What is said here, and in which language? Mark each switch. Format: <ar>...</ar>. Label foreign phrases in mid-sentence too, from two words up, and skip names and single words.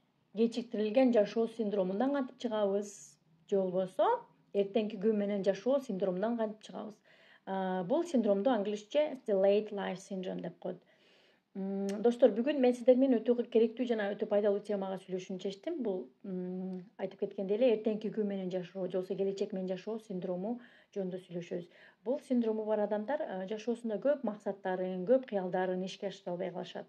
<ky>кечиктирилген жашоо синдромундан кантип чыгабыз же болбосо эртеңки күн менен жашоо синдромундан кантип чыгабыз? Бул синдромду англисче</ky> <en>delayed life syndrome</en> <ky>деп коет. Достор, бүгүн мен сиздер менен өтө керектүү жана өтө пайдалуу темага сүйлөшүүнү чечтим. Бул айтып кеткендей эле эртеңки күн менен жашоо же болбосо келечек менен жашоо синдрому жөнүндө сүйлөшөбүз. Бул синдрому бар адамдар жашоосунда көп максаттарын, көп кыялдарын ишке ашыра албай калышат.</ky>